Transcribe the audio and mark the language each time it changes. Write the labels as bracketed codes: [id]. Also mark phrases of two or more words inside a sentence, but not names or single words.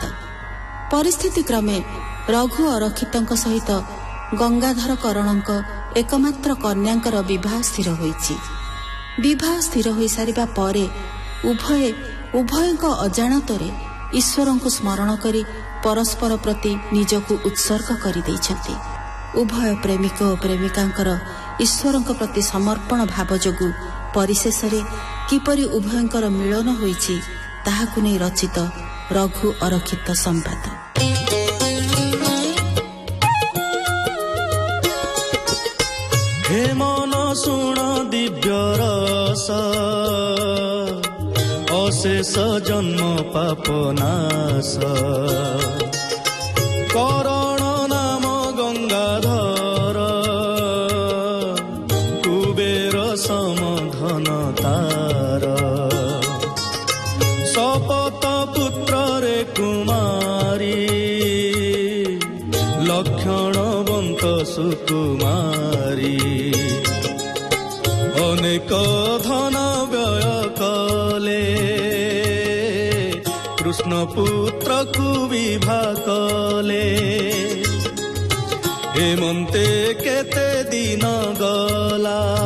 [or] ପରିସ୍ଥିତି କ୍ରମେ ରଘୁ ଅରକ୍ଷିତ ସହିତ ଗଙ୍ଗାଧର କରଣଙ୍କ ଏକମାତ୍ର କନ୍ୟାଙ୍କର ବିବାହ ସ୍ଥିର ହୋଇଛି। ବିବାହ ସ୍ଥିର ହୋଇ ସାରିବା ପରେ ଉଭୟଙ୍କ ଅଜାଣତରେ ଈଶ୍ୱରଙ୍କୁ ସ୍ମରଣ କରି ପରସ୍ପର ପ୍ରତି ନିଜକୁ ଉତ୍ସର୍ଗ କରି ଦେଉଛନ୍ତି। ଉଭୟ ପ୍ରେମିକ ଓ ପ୍ରେମିକାଙ୍କର ଈଶ୍ୱରଙ୍କ ପ୍ରତି ସମର୍ପଣ ଭାବ ଯୋଗୁ ପରିଶେଷ ରେ କିପରି ଉଭୟଙ୍କର ମିଳନ ହୋଇଛି ତାହାକୁ ନେଇ ରଚିତ ରଘୁ ଅରକ୍ଷିତ ସମ୍ବାଦ। ହେ ମନ ଶୁଣ ଦିବ୍ୟ ରସ ଅଶେଷ ଜନ୍ମ ପାପନାଶ କରଣ ନାମ ଗଙ୍ଗାଧର କୁବେର ସମଧନ ତାର ଶପଥ ପୁତ୍ର ରେ କୁମାରୀ ଲକ୍ଷଣବନ୍ତ ସୁକୁମାରୀ ଅନେକ ଧନ ବ୍ୟୟ କଲେ କୃଷ୍ଣ ପୁତ୍ର କୁ ବିବାହ କଲେ ହେମନ୍ତେ କେତେ ଦିନ ଗଲା